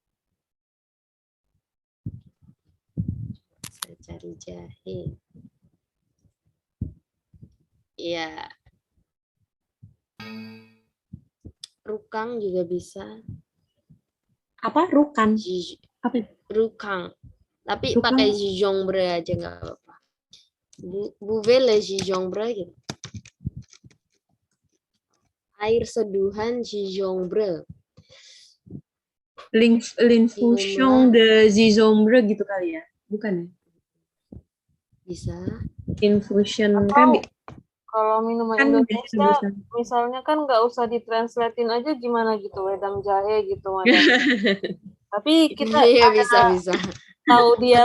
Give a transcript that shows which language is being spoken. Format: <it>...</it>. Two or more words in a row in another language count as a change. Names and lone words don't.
<id>Saya cari jahe. Iya. Rukang juga bisa. Apa? Rukan? Apa? Rukang. Tapi Rukang. pakai gingembre aja nggak apa-apa.</id> <fr>Buvez le gingembre</fr> <id>gitu. Air seduhan gingembre.</id> <fr>L'infusion de gingembre</fr> <id>gitu kali ya? Bukan ya? Bisa. Infusion Atau kan kalau minuman kan Indonesia, misalnya kan nggak usah ditranslatein aja gimana gitu, wedang jahe gitu, madam. Tapi kita Iya, bisa. tahu dia</id>